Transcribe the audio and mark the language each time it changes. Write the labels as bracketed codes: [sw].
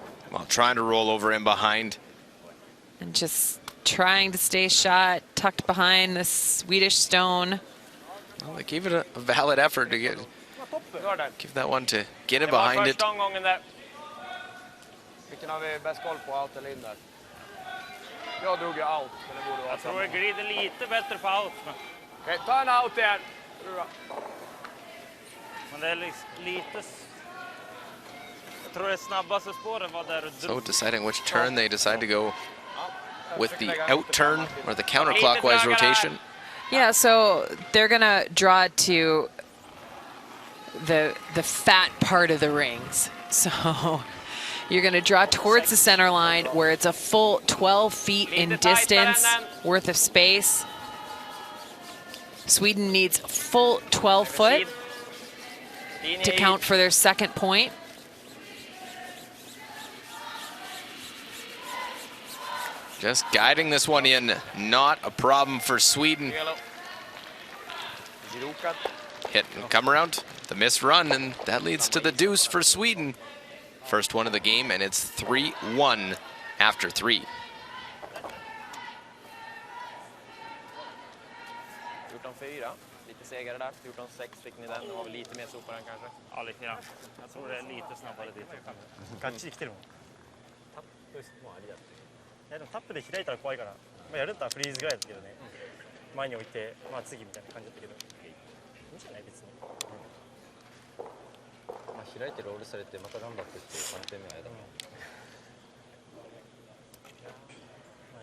[en] While trying to roll over in behind. And just trying to stay shot, tucked behind the Swedish stone. Well, they gave it a valid effort to give that one to get it behind it. [sv] Vilken har vi bäst koll på, out eller in där? Jag drog ju out, men det borde vara. Jag tror det glider lite bättre på out. Okej, ta en out igen. Men det är lite... Jag tror det snabbaste spåren var där. [en] So deciding which turn they decide to go with the out turn or the counterclockwise rotation. Yeah, so they're gonna draw to the fat part of the rings. So you're gonna draw towards the center line where it's a full 12 feet in distance worth of space. Sweden needs full 12 foot to count for their second point. Just guiding this one in, not a problem for Sweden. Hit and come around, the missed run, and that leads to the deuce for Sweden. First one of the game, and it's 3-1 after 3. [sv] 14-4, lite segare där. 14-6 fick ni den, var väl lite mer sopar än kanske? Ja, lite grann. Jag tror det är lite snabbare dit. [ja] Gachi 来てるもん。いやでもタップで開いたら怖いから、まあ、やるんだったらフリーズぐらいだったけどね、前に置いて、まあ、次みたいな感じだったけど、いいんじゃない別に、まあ、開いてロールされてまた頑張ってって3点目はやだもん、